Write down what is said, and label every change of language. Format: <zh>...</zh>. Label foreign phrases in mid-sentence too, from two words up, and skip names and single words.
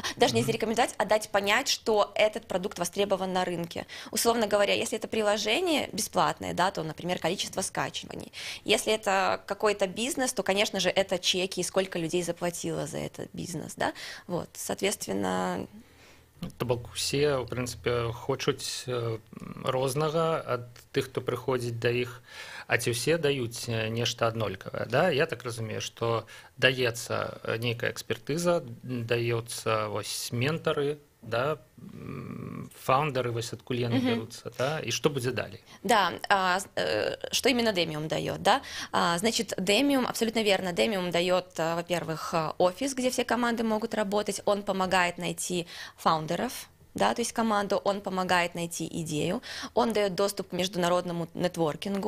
<ru>Даже не зарекомендовать, а дать понять, что этот продукт востребован на рынке. Условно говоря, если это приложение бесплатное, да, то, например, количество скачиваний. Если это какой-то бизнес, то, конечно же, это чеки, и сколько людей заплатило за этот бизнес. Да? Вот, соответственно...</ru> <be>То бок усе, в прынцыпе, хочуць рознага ад тых, хто прыходзіць да іх, а ці ўсе даюць нешта аднолькавае. Да? Я так разумею, што даецца нейкая экспертыза, даецца вось ментары, да, фаундеры вось адкуль яны бяруцца, да, і што будзе далей?</be> <ru>Да, что именно Demium дает, да? Значит, Demium, абсолютно верно, Demium дает, во-первых, офис, где все команды могут работать, он помогает найти фаундеров, да, то есть команду, он помогает найти идею, он дает доступ к международному нетворкингу.</ru>